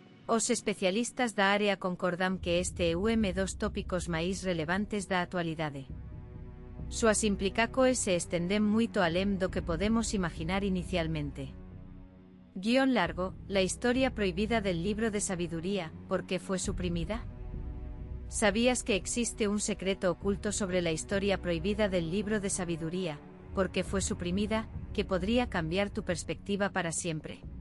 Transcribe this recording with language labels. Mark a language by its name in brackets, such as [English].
[Portuguese] Os especialistas da área concordam que este é dos tópicos máis relevantes da actualidade. Suas implicacoes se estendem muito além do que podemos imaginar inicialmente. [Spanish] Guión largo, la historia prohibida del libro de sabiduría, ¿por qué fue suprimida? ¿Sabías que existe un secreto oculto sobre la historia prohibida del libro de sabiduría, porque fue suprimida, que podría cambiar tu perspectiva para siempre?